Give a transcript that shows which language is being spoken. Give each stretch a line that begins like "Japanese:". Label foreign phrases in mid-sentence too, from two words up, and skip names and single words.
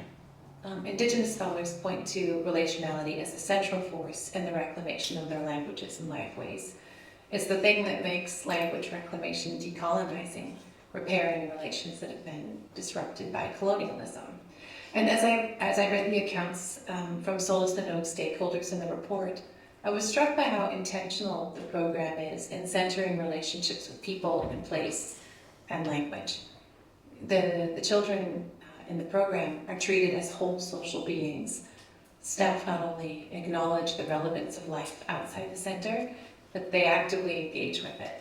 English: Indigenous scholars point to relationality as a central force in the reclamation of their languages and lifeways. It's the thing that makes language reclamation decolonizing, repairing relations that have been disrupted by colonialism. And as I read the accounts from Sólás na nÓg stakeholders in the report, I was struck by how intentional the program is in centering relationships with people and place and language. The children in the program are treated as whole social beings. Staff not only acknowledge the relevance of life outside the centre, but they actively engage with it.